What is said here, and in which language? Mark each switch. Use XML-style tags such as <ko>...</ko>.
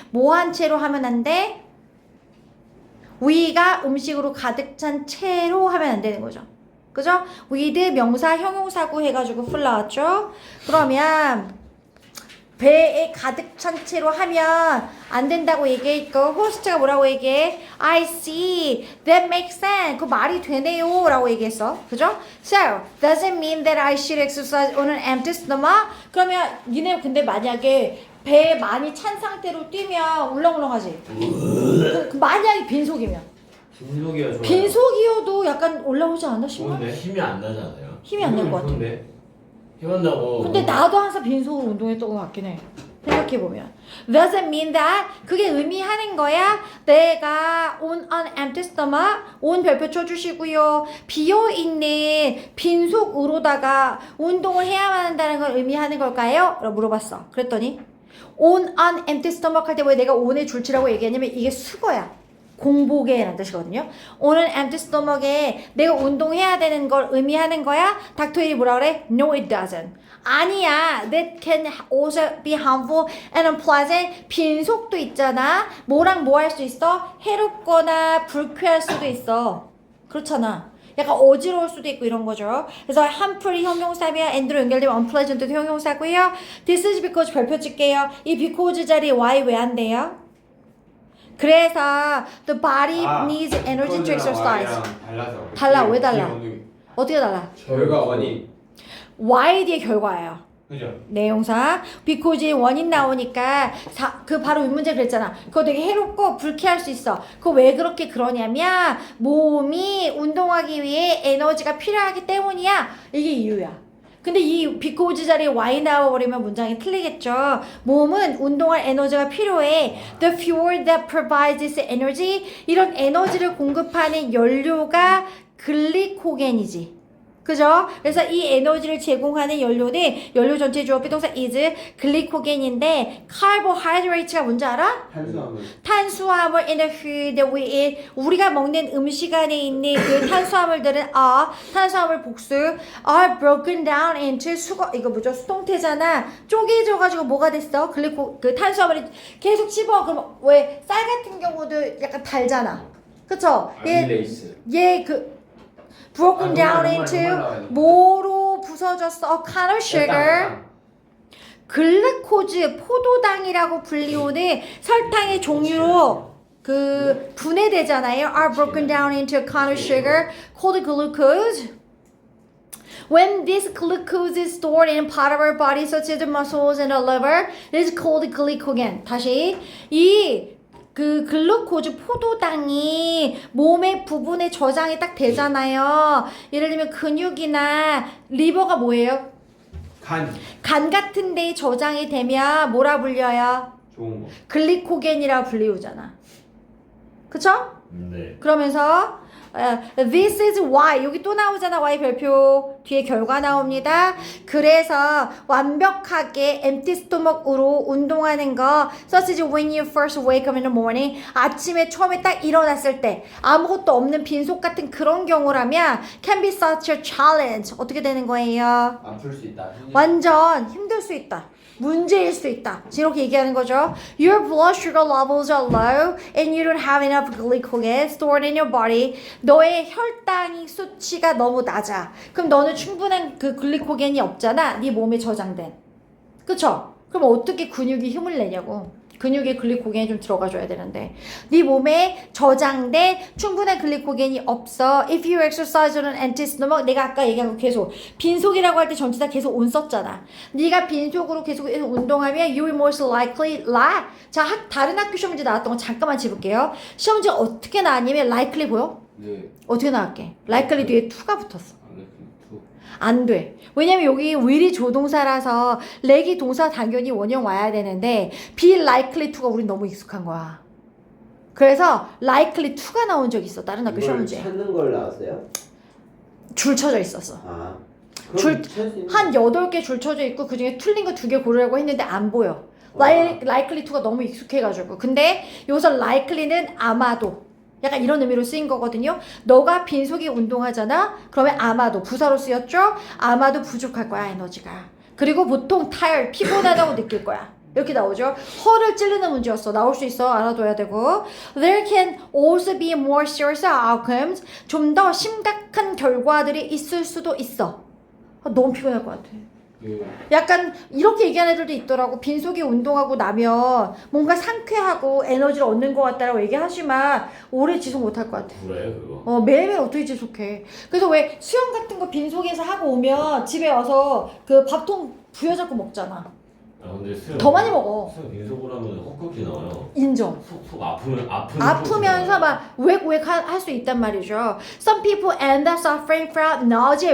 <ko>뭐 한 채로 하면 안 돼? 위가 음식으로 가득 찬 채로 하면 안 되는 거죠. 그죠? with 명사 형용사구 해가지고 풀 나왔죠? 그러면 배에 가득 찬 채로 하면 안 된다고 얘기했고 호스트가 뭐라고 얘기해?</ko> <en>I see. That makes sense.</en> <ko>그 말이 되네요 라고 얘기했어. 그죠?</ko> <en>So, does it mean that I should exercise on an empty stomach?</en> <ko>그러면 니네 근데 만약에 배 많이 찬 상태로 뛰면 울렁울렁하지? 그 만약에 빈속이면 빈속이야 좋아요. 빈속이어도 약간 올라오지 않아? 심한? 좋은데? 힘이 안 나잖아요. 힘이 안 날 것 같아. 좋은데? 힘한다고. 근데 나도 항상 빈속으로 운동했던 것 같긴 해. 생각해보면.</ko> <en>Does it mean that?</en> <ko>그게 의미하는 거야? 내가</ko> <en>on an empty stomach,</en> <ko>on 별표 쳐주시고요. 비어있는 빈속으로다가 운동을 해야만 한다는 걸 의미하는 걸까요? 라고 물어봤어. 그랬더니</ko> <en>on an empty stomach</en> <ko>할 때 왜 내가 on의 줄치라고 얘기하냐면 이게 수거야. 공복에 라는 뜻이거든요.</ko> <en>on an empty stomach</en> <ko>에 내가 운동해야 되는 걸 의미하는 거야? 닥터일이 뭐라 그래?</ko> <en>No, it doesn't.</en> <ko>아니야.</ko> <en>That can also be harmful and unpleasant.</en> <ko>빈속도 있잖아. 뭐랑 뭐 할 수 있어? 해롭거나 불쾌할 수도 있어. 그렇잖아. 약간 어지러울 수도 있고 이런 거죠. 그래서 harmful이 형용사면 and로 연결되면 unpleasant도 형용사고요.</ko> <en>This is because</en> <ko>별표 칠게요. 이 because 자리에 why 왜 안 돼요?</ko> <en>그래서 the body needs energy to exercise.</en> <ko>달라. 왜 달라? 어떻게 달라? 결과 원인. Y 뒤에 결과예요. 그죠? 내용사 because 원인 나오니까 그 바로 윗문제 그랬잖아. 그거 되게 해롭고 불쾌할 수 있어. 그거 왜 그렇게 그러냐면 몸이 운동하기 위해 에너지가 필요하기 때문이야. 이게 이유야. 근데 이 because 자리에 y 나와버리면 문장이 틀리겠죠. 몸은 운동할 에너지가 필요해.</ko> <en>The fuel that provides this energy.</en> <ko>이런 에너지를 공급하는 연료가 글리코겐이지. 그죠? 그래서 이 에너지를 제공하는 연료는 연료 전체 주어 비동사 is 글리코겐인데 carbohydrate가 뭔지 알아? 탄수화물.</ko> <en>탄수화물 in the food that we eat.</en> <ko>우리가 먹는 음식 안에 있는 그 탄수화물들은 탄수화물 복수</ko> <en>are broken down into</en> <ko>이거 뭐죠? 수동태잖아. 쪼개져가지고 뭐가 됐어? 그 탄수화물이 계속 씹어. 그럼 왜 쌀 같은 경우도 약간 달잖아. 그쵸? 아밀레이스.</ko> <en>broken down</en> <ko>정말 into 뭐로 부서졌어?</ko> <en>kind of sugar.</en> <ko>글루코즈, 포도당이라고 불리우는 설탕의 종류로 그 분해되잖아요.</ko> <en>are broken down into a kind of sugar called glucose. When this glucose is stored in part of our body, such as the muscles and the liver, it is called glycogen.</en> <ko>다시 그 글루코즈 포도당이 몸의 부분에 저장이 딱 되잖아요. 예를 들면 근육이나 리버가 뭐예요? 간 같은 데에 저장이 되면 뭐라 불려요? 좋은 거. 글리코겐이라 불리우잖아. 그쵸? 네. 그러면서</ko> <en>this is why</en> <ko>여기 또 나오잖아. why 별표 뒤에 결과 나옵니다. 그래서 완벽하게</ko> <en>empty stomach으로 운동하는 거 such as when you first wake up in the morning</en> <ko>아침에 처음에 딱 일어났을 때 아무것도 없는 빈속 같은 그런 경우라면</ko> <en>can be such a challenge.</en> <ko>어떻게 되는 거예요? 아플 수 있다. 완전 힘들 수 있다. 문제일 수 있다. 이렇게 얘기하는 거죠.</ko> <en>Your blood sugar levels are low and you don't have enough glycogen stored in your body.</en> <ko>너의 혈당이 수치가 너무 낮아. 그럼 너는 충분한 그 글리코겐이 없잖아. 네 몸에 저장된. 그쵸? 그럼 어떻게 근육이 힘을 내냐고. 근육에 글리코겐이 좀 들어가줘야 되는데 네 몸에 저장된 충분한 글리코겐이 없어.</ko> <en>If you exercise on an empty stomach,</en> <ko>내가 아까 얘기한 거 계속 빈속이라고 할 때 전치사 계속 온 썼잖아. 네가 빈속으로 계속 운동하면</ko> <en>you will most likely lie.</en> <ko>자, 다른 학교 시험 문제 나왔던 거 잠깐만 짚을게요. 시험 문제 어떻게 나왔냐면 likely 보여? 네. 어떻게 나왔게? likely 뒤에 to가 붙었어. 투. 안 돼. 왜냐면 여기 will이 조동사라서 렉이 동사 당연히 원형 와야 되는데</ko> <en>be likely to</en> <ko>가 우린 너무 익숙한 거야. 그래서 likely to가 나온 적이 있어. 다른 학교 시험 문제. 찾는 걸 나왔어요? 줄 쳐져 있었어. 아. 한 8개 줄 쳐져 있고 그중에 틀린 거 2개 고르라고 했는데 안 보여. likely to가 너무 익숙해가지고. 근데 여기서 likely는 아마도. 약간 이런 의미로 쓰인 거거든요. 너가 빈속에 운동하잖아? 그러면 아마도 부사로 쓰였죠? 아마도 부족할 거야, 에너지가. 그리고 보통 tired, 피곤하다고 느낄 거야. 이렇게 나오죠. 허를 찌르는 문제였어. 나올 수 있어. 알아둬야 되고.</ko> <en>There can also be more serious outcomes.</en> <ko>좀 더 심각한 결과들이 있을 수도 있어. 너무 피곤할 것 같아. 약간 이렇게 얘기하는 애들도 있더라고. 빈속에 운동하고 나면 뭔가 상쾌하고 에너지를 얻는 것 같다라고 얘기하지만 오래 지속 못할 것 같아. 그래 그거. 매일매일 어떻게 지속해. 그래서 왜 수영 같은 거 빈속에서 하고 오면 집에 와서 그 밥통 부여잡고 먹잖아. 아 근데 수영 더 많이 먹어. 수영 빈속으로 하면 헛구기 나와요. 인정. 속 아프면서 막 우웩우웩 할 수 있단 말이죠.</ko> <en>Some people end up suffering from nausea.</en>